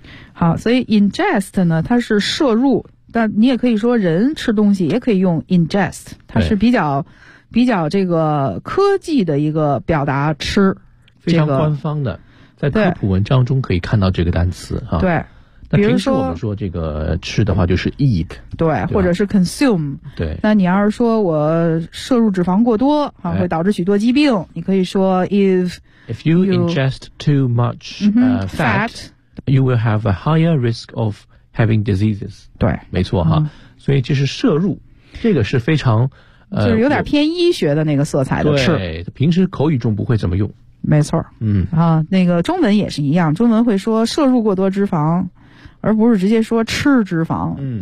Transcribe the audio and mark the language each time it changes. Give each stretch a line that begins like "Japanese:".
Chinese: 嗯、好，所以 ingest 呢，它是摄入，但你也可以说人吃东西也可以用 ingest， 它是比较这个科技的一个表达，吃、这个、非常官方的，在科普文章中可以看到这个单词。对、啊、对，那平时我们说这个吃的话就是 eat，对，或者是 consume，对，那你要是说我摄入脂肪过多啊，会导致许多疾病、哎、你可以说
English: if you ingest too much、fat you will have a higher risk of having diseases，
Chinese: 对，没错哈、嗯、所以就是摄入，这个是非常就是有点偏医学的那个色彩的，对，平时口语中不会这么用，没错，嗯啊，那个中文也是一样，中文会说摄入过多脂肪，而不是直接说吃脂肪，嗯，